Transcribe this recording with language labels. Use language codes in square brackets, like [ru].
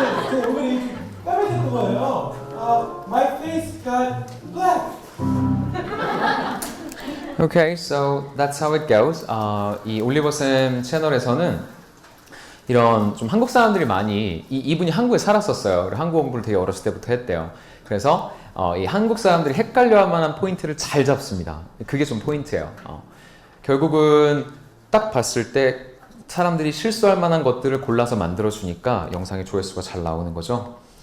[ko] 제 얼굴이 까매졌던 거예요. [en] My face got black. Okay, so that's how it goes. [ko] 이 올리버 쌤 채널에서는 이런 좀 한국 사람들이 많이 이분이 한국에 살았었어요. 그리고 한국 공부를 되게 어렸을 때부터 했대요. 그래서 이 한국 사람들이 헷갈려할 만한 포인트를 잘 잡습니다. 그게 좀 포인트예요. 결국은 딱 봤을 때 사람들이 실수할 만한 것들을 골라서 만들어주니까 영상의 조회수가 잘 나오는 거죠.